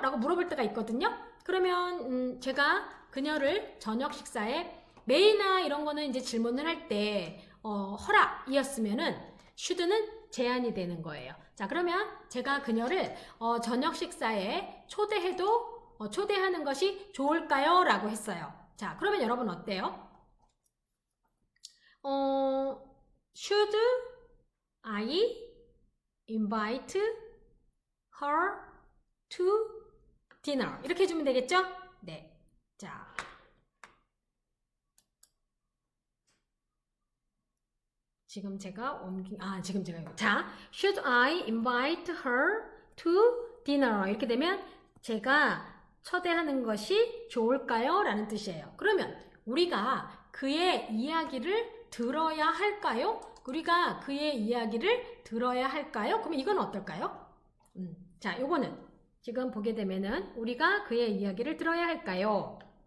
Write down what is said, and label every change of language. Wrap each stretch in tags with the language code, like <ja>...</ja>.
<ko>라고 물어볼 때가 있거든요. 그러면 제가 그녀를 저녁 식사에 메이나 이런 거는 이제 질문을 할 때 허락이었으면은 should는 제한이 되는 거예요. 자, 그러면 제가 그녀를 저녁 식사에 초대하는 것이 좋을까요? 라고 했어요. 자, 그러면 여러분 어때요?</ko> <en>Should I invite her to dinner?</en> <ko>이렇게 해주면 되겠죠? 네. 자. 지금 제가</ko> <en>자, should I invite her to dinner?</en> <ko>이렇게 되면 제가 초대하는 것이 좋을까요? 라는 뜻이에요. 그러면 우리가 그의 이야기를 들어야 할까요? 우리가 그의 이야기를 들어야 할까요? 그럼 이건 어떨까요? 자, 요거는 지금 보게 되면은 우리가 그의 이야기를 들어야 할까요?</ko>